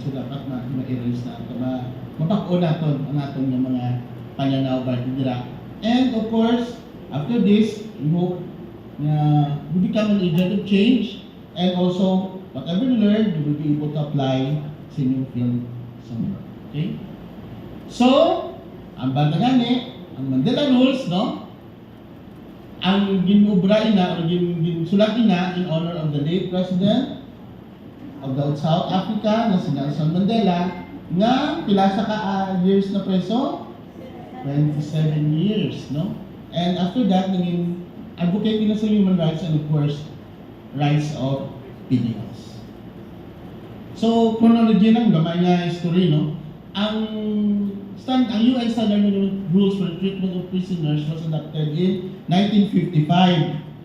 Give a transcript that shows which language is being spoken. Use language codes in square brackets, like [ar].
[hil] So dapat ma-erase na ito, mapako natin ang ating mga pananaw ba dira. [en] And of course, after this, we hope na we become an agent of change, and also whatever we learn, we will be able to apply sa inyong field somewhere. Okay? [hil] So, ang banda gani, ang Mandela Rules, no? Ang ginubray na o ginsulati na [en] in honor of the late President of the South Africa [hil] na si Nelson Mandela, nga pila sa years na preso? [en] 27 years, no? And after that, naging advocate na sa human rights, and of course, rights of PDLs. [hil] So, chronology ng gamay nga history, no? [en] Ang UN Standard Minimum Rules for the Treatment of Prisoners was adopted in 1955.